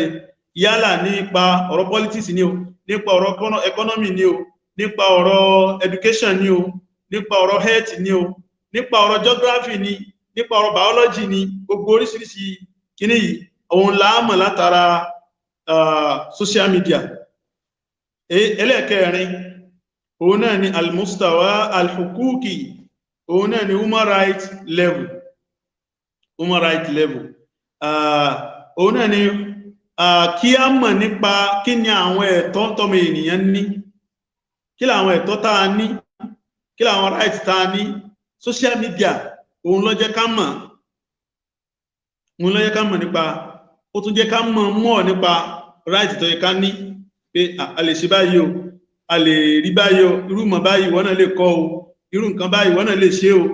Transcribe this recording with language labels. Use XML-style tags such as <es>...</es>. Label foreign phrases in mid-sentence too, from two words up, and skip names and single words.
<yo>Yálà nípa ọ̀rọ̀ politics ni o, nípa ọ̀rọ̀ economy ni o, nípa ọ̀rọ̀ education ni o, nípa ọ̀rọ̀ health ni o, nípa ọ̀rọ̀ geography ni, nípa ọ̀rọ̀ biology ni, gbogbo oríṣiríṣi kíní yìí òun láàmọ̀ látara</yo> <en>social media.</en> <yo>Ẹlẹ́ẹ̀kẹrin òun náà ni</yo> <ar>المستوى الحقوقي,</ar> <yo>òun náà ni</yo> <en>human right level.</en> <yo>Òun náà ni kí a mọ̀ nípa kí ni àwọn ẹ̀tọ́ tọ́mọ ènìyàn ní, kí làwọn ẹ̀tọ́ tá a ní, kí làwọn right tá a ní.</yo> <en>Social media</en> <yo>òun ló jẹ́ ká mọ̀, nípa, ó tún jẹ́ ká mọ̀ nípa right tó yẹ ká ní, pé a lè ṣe báyìí o, a lè rí báyìí o, irú mọ̀ báyìí wọ́n náà lè kọ́ o, irú nǹkan báyìí wọ́n náà lè ṣe o.</yo>